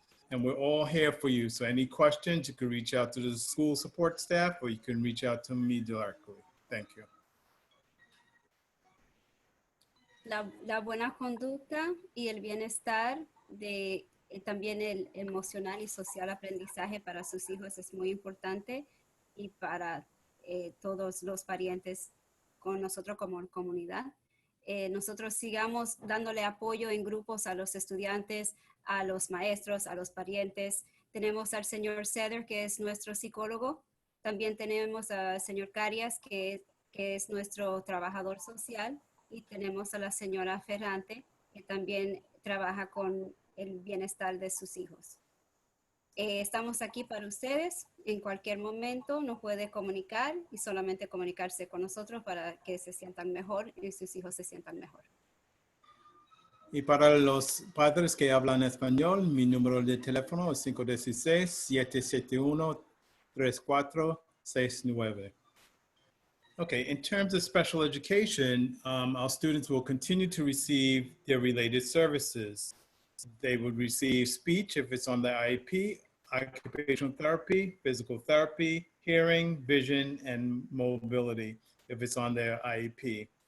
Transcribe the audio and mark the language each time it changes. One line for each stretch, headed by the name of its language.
English: And we're all here for you. So any questions, you can reach out to the school support staff, or you can reach out to me directly. Thank you.
Spanish: La buena conducta y el bienestar también el emocional y social aprendizaje para sus hijos es muy importante y para todos los parientes con nosotros como comunidad. Nosotros sigamos dándole apoyo en grupos a los estudiantes, a los maestros, a los parientes. Tenemos al señor Seder, que es nuestro psicólogo. También tenemos al señor Karras, que es nuestro trabajador social. Y tenemos a la señora Ferrante, que también trabaja con el bienestar de sus hijos. Estamos aquí para ustedes. En cualquier momento nos puede comunicar y solamente comunicarse con nosotros para que se sientan mejor y sus hijos se sientan mejor. Y para los padres que hablan español, mi número de teléfono es 516-771-3469.
English: Okay, in terms of special education, our students will continue to receive their related services. They would receive speech if it's on the IEP, occupational therapy, physical therapy, hearing, vision, and mobility if it's on their IEP.